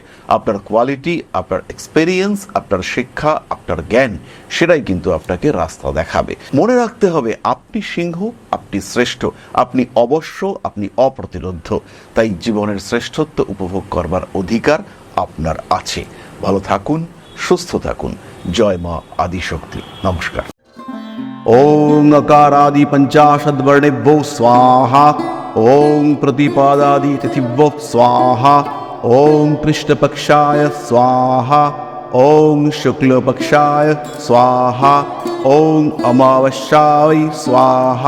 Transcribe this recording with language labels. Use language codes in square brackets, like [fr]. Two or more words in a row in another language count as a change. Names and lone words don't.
[bn] আপনার কোয়ালিটি, আপনার এক্সপেরিয়েন্স, আপনার শিক্ষা, আপনার জ্ঞান সেটাই কিন্তু আপনাকে রাস্তা দেখাবে। মনে রাখতে হবে আপনি সিংহ, আপনি শ্রেষ্ঠ, আপনি অবশ্য, আপনি অপ্রতিরোধ্য। তাই জীবনের শ্রেষ্ঠত্ব উপভোগ করবার অধিকার আপনার আছে। ভালো থাকুন, সুস্থ থাকুন। জয় মা আদিশক্তি। নমস্কার। [sa] ओं अकारादि पंचाशद वर्णेभ्यो स्वाहा। ओं प्रतिपादादि तिथिभ्यो स्वाहा। ओं कृष्णपक्षाय स्वाहा। ओं शुक्लपक्षाय स्वाहा। ओं अमावस्याय स्वाहा।